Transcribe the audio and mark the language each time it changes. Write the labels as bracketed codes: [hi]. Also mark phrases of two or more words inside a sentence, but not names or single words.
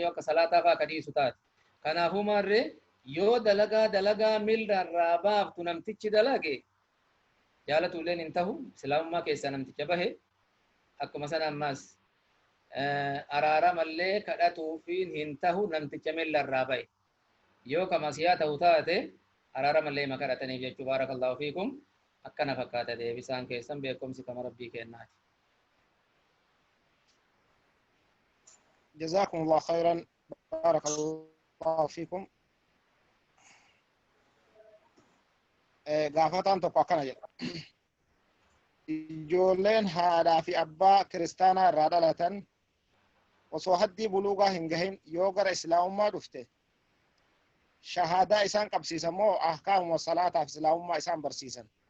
[om] yoo ka salaataa faa ka dhiisu taate kanaafuu maarree yoo dalagaa mil'arraa baaftu namtichi dalage jaalatulleen hin tahu islaamummaa keessa namticha bahe akkuma sana ammaas araaramallee kadhatuufiin hin tahu namticha mil'arraa bahe yoo ka masiyaa ta'u taate araaramallee ma kadhataniif jechuu [ar] بارك الله فيكم [om] akkana fakkaata deebisaan keessan beekumsi kama rabbii kennaati. [ar] جزاكم الله خيرا بارك الله فيكم. [om] gaafataan tokko akkana jedha ijoolleen haadhaa fi abbaa kiristaanaa irraa dhalatan osoo haddii buluugaa hin gahin yoo gara islaamummaa dhufte shahaadaa isaan qabsiisan moo ahkaamuma salaataaf islaamummaa isaan barsiisan?